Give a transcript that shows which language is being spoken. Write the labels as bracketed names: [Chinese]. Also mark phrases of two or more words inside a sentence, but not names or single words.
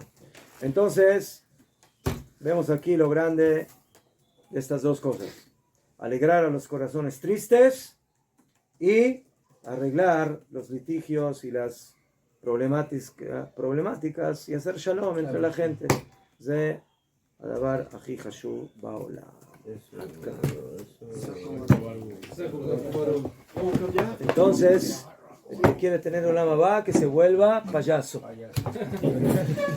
[Spanish] Entonces, vemos aquí lo grande de estas dos cosas. Alegrar a los corazones tristes y arreglar los litigios y las problemáticas y hacer shalom entre la gente. [Hebrew] זה הדבר הכי חשוב בעולם. [Spanish] Entonces, el que quiere tener un lama va, que se vuelva payaso.